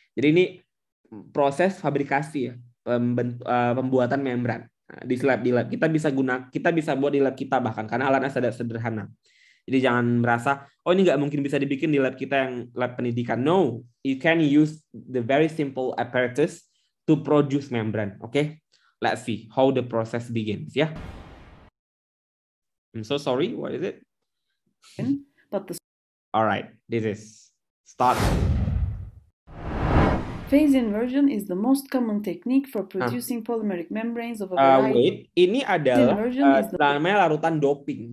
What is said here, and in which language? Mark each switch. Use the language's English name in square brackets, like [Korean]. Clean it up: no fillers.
[Indonesian] Jadi ini proses fabrikasi ya, pembuatan membran. Nah, di lab kita bisa buat di lab kita bahkan karena alatnya sederhana. Jadi jangan merasa, oh ini nggak mungkin bisa dibikin di lab kita yang lab pendidikan. [English] No, you can use the very simple apparatus to produce membran. Okay, let's see how the process begins. Yeah. I'm so sorry. What is it? But the All right, this is start. phase inversion is the most common technique for producing polymeric membranes of a variety. [Indonesian] Ini adalah namanya larutan doping.